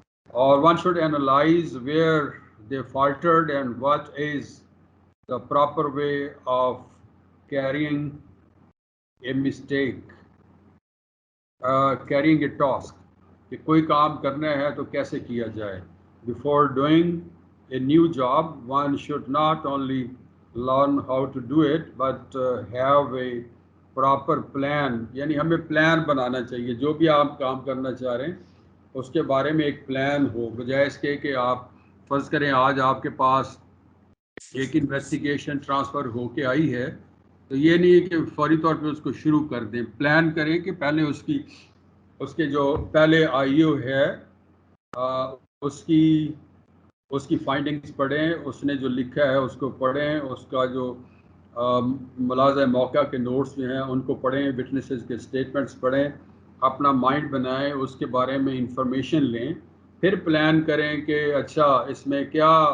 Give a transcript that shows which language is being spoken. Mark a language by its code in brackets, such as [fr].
[en] اور one should analyse where they faltered and what is the proper way of carrying a mistake, carrying a task. [ur] کہ کوئی کام کرنا ہے تو کیسے کیا جائے. [en] Before doing a new job, one should not only learn how to do it, but have a proper plan. [ur] یعنی ہمیں پلان بنانا چاہیے، جو بھی آپ کام کرنا چاہ رہے ہیں اس کے بارے میں ایک پلان ہو، بجائے اس کے کہ آپ فرض کریں آج آپ کے پاس ایک انویسٹیگیشن ٹرانسفر ہو کے آئی ہے، تو یہ نہیں ہے کہ فوری طور پہ اس کو شروع کر دیں. پلان کریں کہ پہلے اس کے جو پہلے آئی او ہے اس کی فائنڈنگز پڑھیں، اس نے جو لکھا ہے اس کو پڑھیں، اس کا جو ملاحظہ موقع کے نوٹس جو ہیں ان کو پڑھیں، وٹنسز کے سٹیٹمنٹس پڑھیں، اپنا مائنڈ بنائیں، اس کے بارے میں انفارمیشن لیں، پھر پلان کریں کہ اچھا اس میں کیا